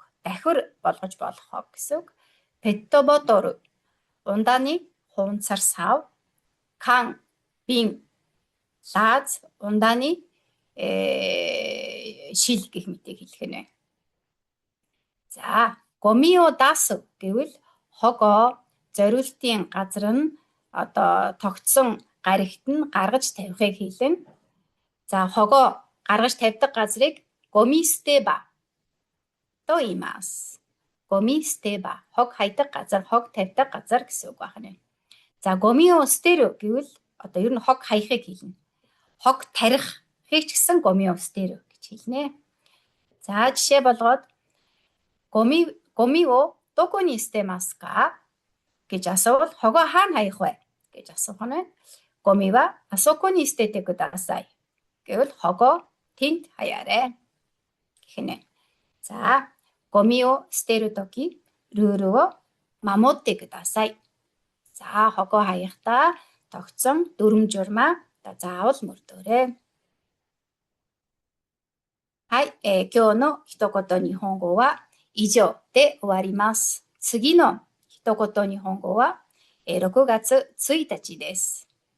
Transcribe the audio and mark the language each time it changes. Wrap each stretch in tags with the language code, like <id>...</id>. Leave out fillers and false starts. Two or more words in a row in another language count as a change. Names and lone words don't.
<mn>Дахир болгож болох хог гэсэн үг. Петтоботор, ундааны хуванцар сав, кан, бин, лаз, ундааны шил гэх мэтийг хэлэх нэ. За,</mn> <ja>ゴミを出す</ja> <mn>гэвэл хогоо зориултын газар нь одоо тогтсон гарагт нь гаргаж тавихыг хэлнэ. За, хогоо гаргаж тавьдаг газрыг гомистеба</mn> <ja>と言います.</ja> <mn>ゴミ捨て場、хог хайдаг газар, хог тавьдаг газар гэсэн үг байна. За,</mn> <ja>ゴミを捨てる</ja> <mn>гэвэл одоо ер нь хог хаяхыг хэлнэ. Хог тарихыг ч гэсэн</mn> <ja>ゴミを捨てる</ja> <mn>гэж хэлнэ. За, жишээ болгоод</mn> <ja>ゴミをどこに捨てますか</ja> <mn>гэж асуувал хогоо хаана хаях вэ гэж асуух нь.</mn> <ja>Гоми はあそこに捨ててください.</ja> <mn>гэвэл хогоо тэнд хаяарай гэх нэ. За,</mn> <ja>ゴミを捨てるとき、ルールを守ってください.</ja> <mn>За, хогоо хаяхдаа тогтсон дүрм журмаа заавал мөрдөөрэй.</mn> <ja>はい、今日の一言日本語は以上で終わります。次の一言日本語は6月1日です。</ja>